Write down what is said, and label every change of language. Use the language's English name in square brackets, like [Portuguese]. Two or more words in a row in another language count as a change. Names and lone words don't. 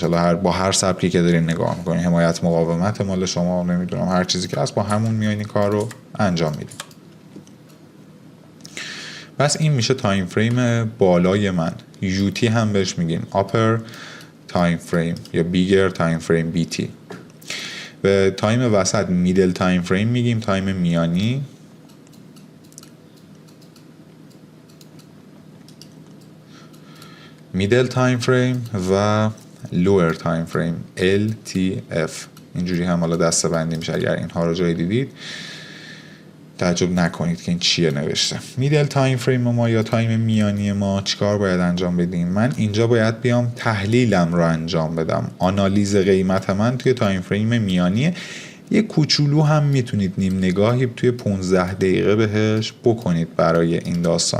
[Persian] حالا با هر سبکی که دارین نگاه میکنین، حمایت مقاومت مال شما، نمیدونم هر چیزی که هست، با همون میاین این کار رو انجام میدین. پس این میشه [English] time frame [Persian] بالای من. [English] UT [Persian] هم بهش میگیم [English] upper time frame یا bigger time frame BT. [Persian] به تایم وسط [English] middle time frame [Persian] میگیم، تایم میانی. [English] middle time frame و lower time frame LTF. [Persian] اینجوری هم حالا دسته بندی میشه اگر اینها رو جای دیدید. تعجب نکنید که این چیه نوشته. [English] middle time frame [Persian] ما یا تایم میانی ما چیکار باید انجام بدیم؟ من اینجا باید بیام تحلیلم رو انجام بدم. آنالیز قیمت من توی [English] time frame [Persian] میانیه. یه کوچولو هم میتونید نیم نگاهی توی 15 دقیقه بهش بکنید برای این داستان.